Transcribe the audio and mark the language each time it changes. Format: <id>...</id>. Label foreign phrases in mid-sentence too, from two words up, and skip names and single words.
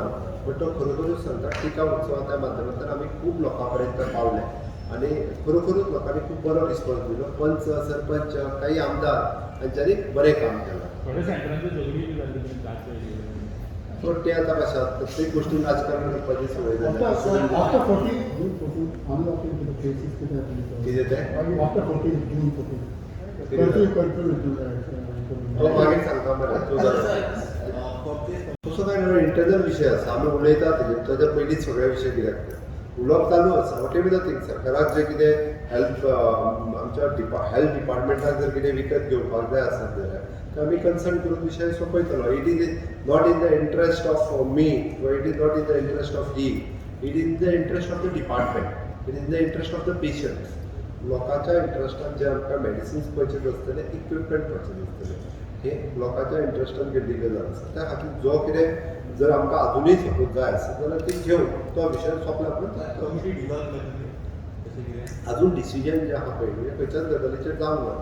<kok>बट तो खरोखरूच सांगता टिका उत्सवाच्या माध्यमांतल्यान आमी खूब लोकां पर्यंत पावले आनी खरोखरूच लोकांनी खूब बरो रिस्पॉन्स दिलो. पंच सरपंच काही आमदार हांच्यांनी बरें काम केलां. सो ते आतां कशें प्रत्येक गोष्टीन राजकारण करपाची संवय</kok> <en>After</en> <kok>जाल्या.</kok> <en>14, June 14, unlocking to the cases</en> <kok>कितें तें</kok> <en>after 14, June 14.</en> <kok>तो मागीर सांगता मरे तसो काय न्हू इंटरनल विशय आसा आमी उलयता ताच्या पयलींच सगळे विशय कित्याक उलोवप चालू आसा.</kok> <en>what ever the thing</en> <kok>सरकाराक जे कितें आमच्या हेल्थ डिपार्टमेंटाक जर कितें विकत घेवपाक जाय आसत जाल्यार ते आमी कन्सल्ट करून विशय सोंपयतलो.</kok> <en>it is not in the interest of me it is not in the interest of he it is in the interest of the department it is in the interest of the patients.</en> <kok>लोकांच्या इंट्रस्टान जे आमकां</kok> <en>medicines purchase</en> <kok>आसतले</kok> <en>equipment purchase</en> <kok>आसतले हे लोकांच्या इंट्रस्टान गेल्ली गजाल आसा. त्या खातीर जो कितें जर आमकां अजुनूय सपोज जाय आसत जाल्यार ती घेवन तो विशय सोंपला. अजून डिसिजन जे आहा पळय म्हणजे खंयच्याच गजालीचेर जावंक ना.</kok>